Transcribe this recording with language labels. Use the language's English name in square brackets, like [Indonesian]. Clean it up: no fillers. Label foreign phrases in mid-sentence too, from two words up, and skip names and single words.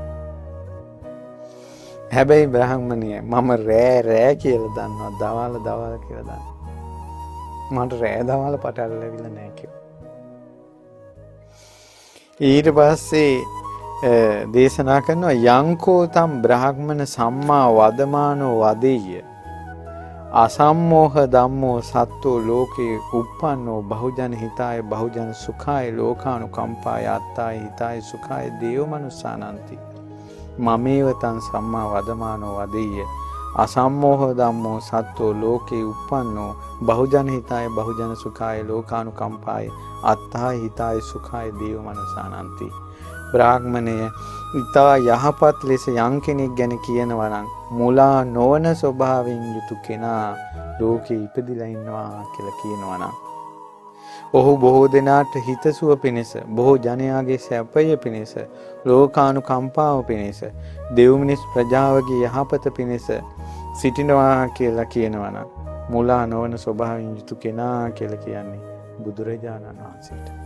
[Sinhala] හැබැයි බ්‍රාහ්මණය මම රෑ කියලා දන්නවා දවාල කියලා දන්නවා. මට රෑ දවල් පටල ලැබිලා නැහැ කිව්වා. ඊට පස්සේ දේශනා කරනවා [Pali] යංකෝ තම් බ්‍රාහ්මණ සම්මා වදමානෝ වදෙය්‍ය අසම්මෝහ ධම්මෝ සත්තෝ ලෝකේ උප්පන්නෝ බහුජන හිතාය බහුජන සුඛාය ලෝකානුකම්පාය අත්තාය හිතාය සුඛාය දේව මනුස්සානන්ති මමේව තං සම්මා වදමානෝ වදෙය්‍ය අසම්මෝහ ධම්මෝ සත්තෝ ලෝකේ උප්පන්නෝ බහුජන හිතාය බහුජන සුඛාය ලෝකානුකම්පාය අත්තාය හිතාය සුඛාය දේව මනුස්සානන්ති [Sinhala] බ්‍රාහ්මණය ඉතා යහපත් ලෙස යම් කෙනෙක් ගැන කියනවා නම් මුලා නොවන ස්වභාවයෙන් යුතු කෙනා ලෝකේ ඉපදිලා ඉන්නවා කියලා කියනවා නම් ඔහු බොහෝ දෙනාට හිතසුව පිණිස බොහෝ ජනයාගේ සැපය පිණිස ලෝකානුකම්පාව පිණිස දෙව් මිනිස් ප්‍රජාවගේ යහපත පිණිස සිටිනවා කියලා කියනවා නම් මුලා නොවන ස්වභාවයෙන් යුතු කෙනා කියලා කියන්නේ බුදුරජාණන් වහන්සේට.